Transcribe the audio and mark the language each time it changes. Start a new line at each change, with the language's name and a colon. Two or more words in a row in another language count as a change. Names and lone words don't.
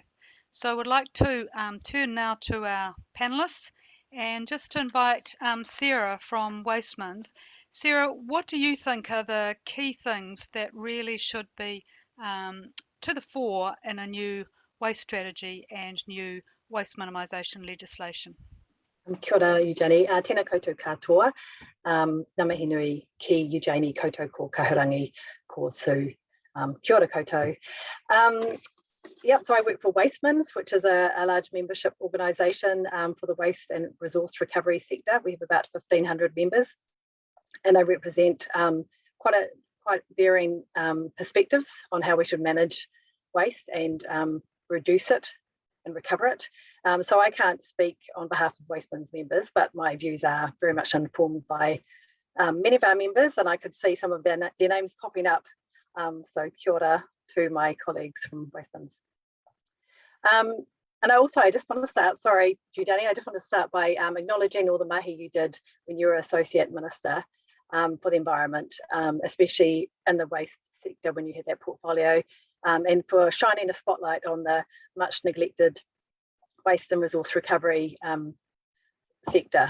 English: So I would like to turn now to our panellists and just to invite Sarah from WasteMINZ. Sarah, what do you think are the key things that really should be to the fore in a new waste strategy and new waste minimisation legislation?
Māori: Kia ora, Eugenie. Tēnā koutou katoa. Ngā mihi nui ki Eugenie koutou ko Kahurangi ko Sue. Kia ora koutou.
English: Yeah, so I work for WasteMINZ, which is a large membership organisation for the waste and resource recovery sector. We have about 1,500 members, and they represent quite varying perspectives on how we should manage waste and reduce it and recover it. So I can't speak on behalf of WasteMINZ members, but my views are very much informed by many of our members, and I could see some of their names popping up. So
Māori: kia ora
English: to my colleagues from WasteMINZ. And I just want to start, sorry, Eugenie, I just want to start by acknowledging all the mahi you did when you were Associate Minister for the Environment, especially in the waste sector when you had that portfolio, and for shining a spotlight on the much neglected waste and resource recovery sector.